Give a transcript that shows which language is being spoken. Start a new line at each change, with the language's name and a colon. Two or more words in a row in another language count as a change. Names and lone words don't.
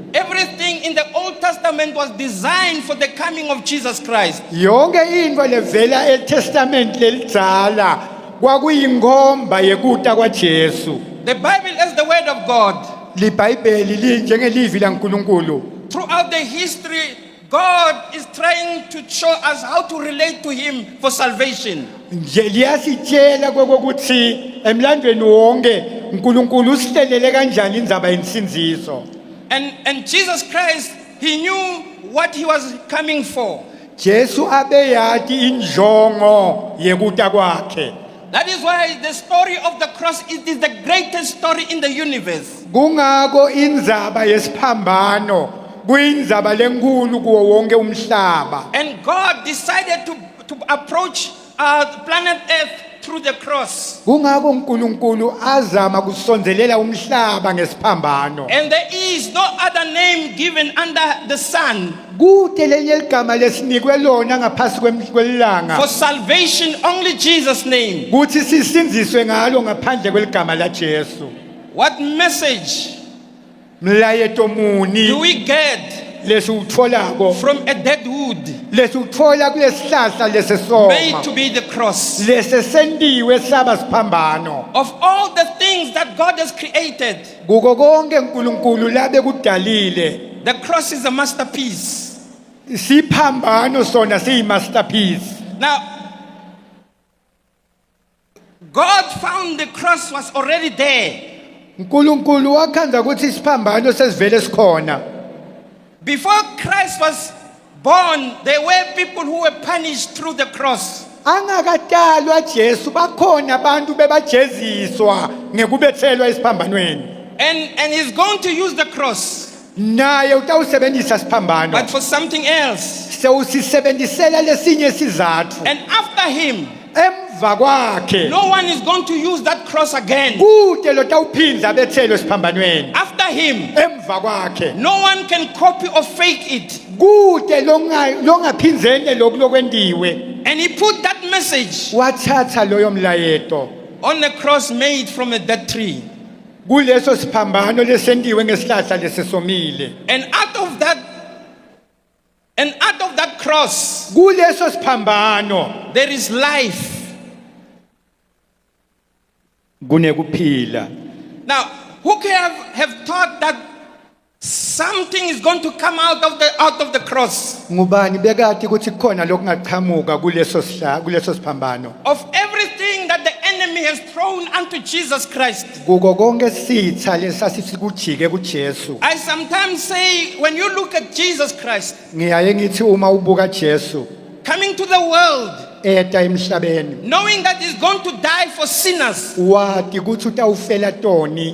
English: Everything in the Old Testament was designed for the coming of Jesus Christ.
Swati: Yonke into levela eTestament lelidzala kwakuyinkomba yekuta kwaJesu.
English: The Bible is the word of God.
Swati: LiBhayibheli linjengelivi laNkulunkulu.
English: Throughout the history, God is trying to show us how to relate to him for salvation.
Swati: Nje liyasitshela kokuthi emlandweni wonke uNkulunkulu usihlelele kanjani indzaba yensinziso.
English: And Jesus Christ, he knew what he was coming for.
Swati: Jesu abeyati injongo yekuta kwakhe.
English: That is why the story of the cross is the greatest story in the universe.
Swati: Kungako indzaba yesiphambano kuyindzaba lenkulu kuwo wonke umhlaba.
English: And God decided to approach planet Earth through the cross.
Swati: Kungako uNkulunkulu azama kusondelela umhlaba ngesiphambano.
English: And there is no other name given under the sun
Swati: Kude lenye ligama lesinikwe lona ngaphasi kwelanga.
English: for salvation, only Jesus' name.
Swati: Kuthi sisinziswe ngalo ngaphandle kweligama laJesu.
English: What message
Swati: Mlayeto muni
English: do we get
Swati: lesiutfolako
English: from a dead wood
Swati: lesutfola kulesihlahla
English: made
Swati: lesesoma
English: to be the cross?
Swati: lesesentiwe saba siphambano.
English: Of all the things that God has created,
Swati: Kuko konke uNkulunkulu labe kudalile
English: the cross is a masterpiece.
Swati: siphambano sona siyimasterpiece.
English: Now, God found the cross was already there
Swati: uNkulunkulu wakhanza ukuthi isiphambano sesivele sikhona.
English: Before Christ was born, there were people who were punished through the cross.
Swati: Angakatalwa Jesu bakhona abantu bebajeziswa ngekubethelwa isiphambanweni.
English: And he's going to use the cross,
Swati: Naye utawusebenzisa siphambano.
English: but for something else.
Swati: Sewusisebenzisela lesinye sizathu.
English: And after him,
Swati: Emva kwakhe
English: no one is going to use that cross again.
Swati: kude lo tawuphinda bethelwe isiphambanweni.
English: After him,
Swati: Emva kwakhe
English: no one can copy or fake it.
Swati: kude longaphinzene lokwendiwe.
English: And he put that message
Swati: Wathatha loyo mlayeto
English: on the cross made from a dead tree.
Swati: kuleso siphambano lesendiwe ngesihlahla lesesomile.
English: And out of that cross,
Swati: Kuleso siphambano
English: there is life.
Swati: kunekuphila.
English: Now, who can have thought that something is going to come out of the cross?
Swati: Ngubani bekade ukuthi khona lokungaqhamuka kuleso siphambano.
English: Of everything that the enemy has thrown unto Jesus Christ.
Swati: Kuko konke sitha lesasifike kuJesu.
English: I sometimes say, when you look at Jesus Christ
Swati: Ngiyaye ngithi uma ubuka Jesu
English: coming to the world,
Swati: eta emhlabeni
English: knowing that he's going to die for sinners,
Swati: wati ukuthi utawufela toni.